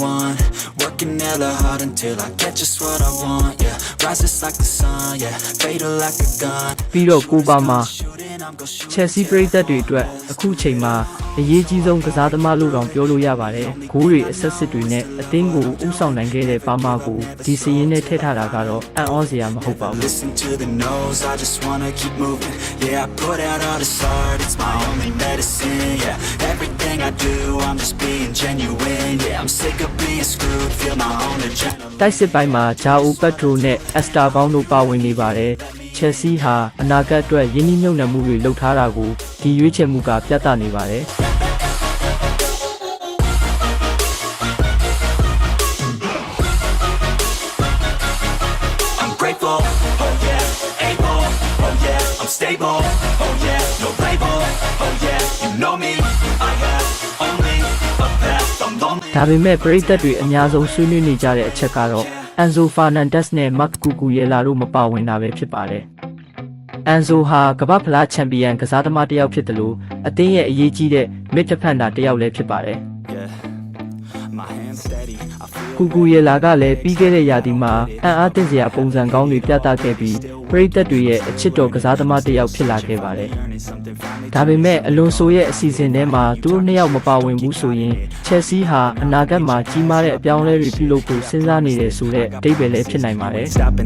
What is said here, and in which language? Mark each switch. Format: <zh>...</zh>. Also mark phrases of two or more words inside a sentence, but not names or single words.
<my>ပြီးတော့ကိုပါမာChelsea ပရိသတ်တွေအတွက်အခုချိန်မှာအရေးကြီးဆုံးကစားသမားလို့တောင်ပြောလို့ရပါတယ်။ဂိုးတွေအဆက်စစ်တွေနဲ့အသင်းကိုဥဆောင်နိုင်ခဲ့တဲ့ပါမာကိုဒီစရင်းနဲ့ထည့်ထားတာကတော့အံ့ဩစရာမဟုတ်ပါဘူး။</my> <en>Yeah, I put out all this art, it's my only medicine. Yeah, everything I do, I'm just being genuine. Yeah, I'm sick of being screwed, feel my own adrenaline.</en> <my>တိုက်စစ်ပိုင်းမှာ João Pedro နဲ့ Esther ဘောင်းတို့ပါဝင်နေပါတယ်။ Chelsea ဟာအနာဂတ်အတွက်ရင်းနှီးမြှုပ်နှံမှုတွေလုပ်ထားတာကိုဒီရွေးချယ်မှုကပြသနေပါတယ်။</my> <en>Stable, oh yeah, no label, oh yeah, you know me, I have only a path, I'm lonely.</en> <my>ဒါပေမဲ့ပရိသတ်တွေအများဆုံးဆွေးနွေးနေကြတဲ့အချက်ကတော့ Enzo Fernandez နဲ့ Marc Cucurella တို့မပါဝင်တာပဲဖြစ်ပါတယ်။ Enzo ဟာကမ္ဘာ့ဖလားချန်ပီယံကစားသမားတစ်ယောက်ဖြစ်တယ်လို့အသင်းရဲ့အရေးကြီးတဲ့ midfielder တစ်ယောက်လည်းဖြစ်ပါတယ်။ Cucurella ကလည်းပြီးခဲ့တဲ့ရာသီမှာအံ့အားသင့်စရာပုံစံကောင်းတွေပြသခဲ့ပြီးပရိသတ်တွေရဲ့အချစ်တော်ကစားသမားတစ်ယောက်ဖြစ်လာခဲ့ပါတယ်။ဒါပေမဲ့အလွန်ဆိုရဲ့အစီအစဉ်ထဲမှာသူတို့နှစ်ယောက်မပါဝင်ဘူးဆိုရင် Chelsea ဟာအနာဂတ်မှာကြီးမားတဲ့အပြောင်းအလဲတွေပြုလုပ်ဖို့စဉ်းစားနေတယ်ဆိုတဲ့အဓိပ္ပာယ်လည်းဖြစ်နိုင်ပါတယ်။</my>